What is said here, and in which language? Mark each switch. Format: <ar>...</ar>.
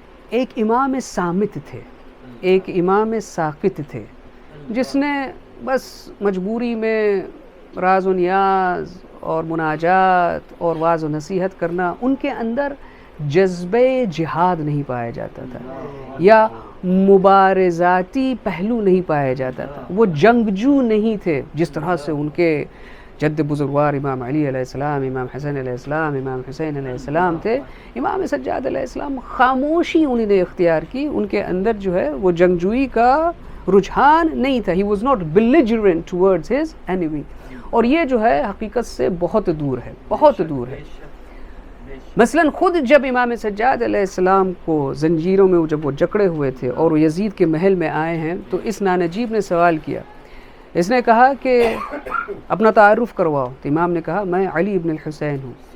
<ur>ایک امام صامت تھے، ایک امام ساکت تھے، جس نے بس مجبوری میں راز و نیاز اور مناجات اور وعظ و نصیحت کرنا، ان کے اندر جذبہ جہاد نہیں پایا جاتا تھا یا مبارزاتی پہلو نہیں پایا جاتا تھا. وہ جنگجو نہیں تھے جس طرح سے ان کے جد بزرگوار امام علی علیہ السلام، امام حسن علیہ السلام، امام حسین علیہ السلام تھے. امام سجاد علیہ السلام خاموشی انہوں نے اختیار کی، ان کے اندر جو ہے وہ جنگجوئی کا رجحان نہیں تھا.</ur> <en>He was not belligerent towards his enemy.</en> <ur>اور یہ جو ہے حقیقت سے بہت دور ہے، بہت دور ہے. مثلا خود جب امام سجاد علیہ السلام کو زنجیروں میں جب وہ جکڑے ہوئے تھے اور وہ یزید کے محل میں آئے ہیں، تو اس نانجیب نے سوال کیا. اس نے کہا کہ اپنا تعارف کرواؤ. تو امام نے کہا میں علی ابن الحسین ہوں.</ur>